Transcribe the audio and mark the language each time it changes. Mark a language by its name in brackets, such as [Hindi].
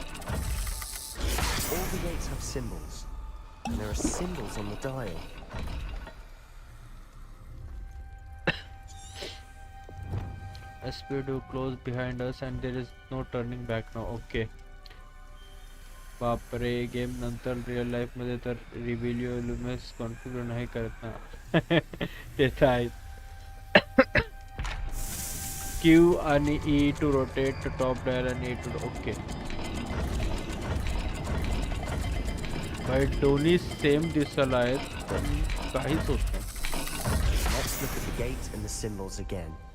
[English] All the gates have symbols, and there are symbols on the dial. SP2 close behind us and there is no turning back now. Okay. [Marathi] बापरे, game नंतर real life मध्ये तर रिव्हिलिओ लुमेस configure नाही करत ना. ते तर आहे. [English] Q आणि E to rotate top dial आणि E two. Okay. [Marathi] भाई दोन्ही सेम दिसायला आहेत पण काहीच होत नाही. [English] Let's look at the gate and the symbols again.